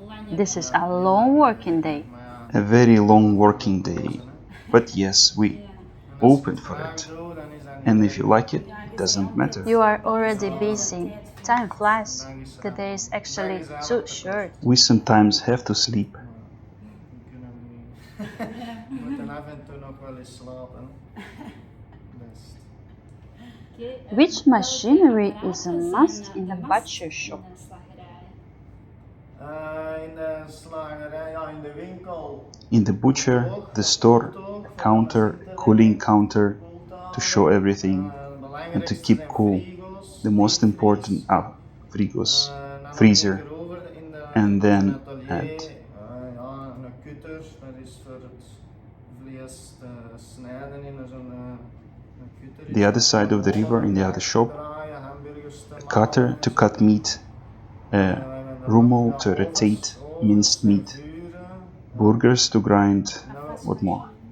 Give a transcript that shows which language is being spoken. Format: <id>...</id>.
<en>This is a long working day. A very long working day. But yes, we open for it. And if you like it, it doesn't matter. You are already busy. Time flies. The day is actually too short. We sometimes have to sleep.</en> <nl>We moeten af en toe nog wel eens slapen. Best.</nl> <en>Which machinery is a must in a butcher shop?</en> <nl>In de slagerij, ja, in de winkel.</nl> <en>In the butcher, the store, a counter, cooling counter to show everything and to keep cool. The most important are frigos, freezer, and then add.</en> <nl>Ja, een kutter, dat is voor het vlees te snijden in zo'n kutter.</nl> <en>The other side of the river in the other shop, a cutter to cut meat, a rummel to rotate minced meat, burgers to grind, what more?</en>